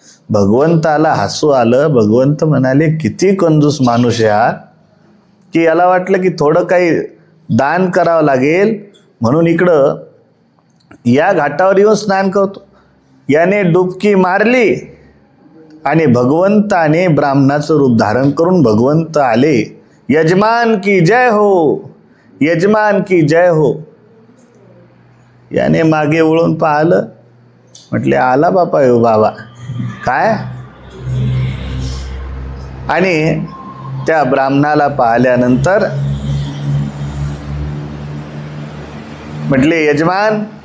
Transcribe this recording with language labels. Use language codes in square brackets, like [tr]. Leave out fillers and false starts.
[mr] भगवंताला हसू आलं. भगवंत म्हणाले, किती कंजूस माणूस आहे हा, की याला वाटलं की थोडं काही दान करावं लागेल म्हणून इकडं या घाटावर येऊन स्नान करतो. याने डुबकी मारली आणि भगवंताने ब्राह्मणाचं रूप धारण करून भगवंत आले. [hi] यजमान की जय हो, यजमान की जय हो. [mr] याने मागे वळून पाहिलं, म्हटले आला बापा हो बाबा काय. आणि त्या ब्राह्मणाला पाहिल्यानंतर म्हटले यजमान.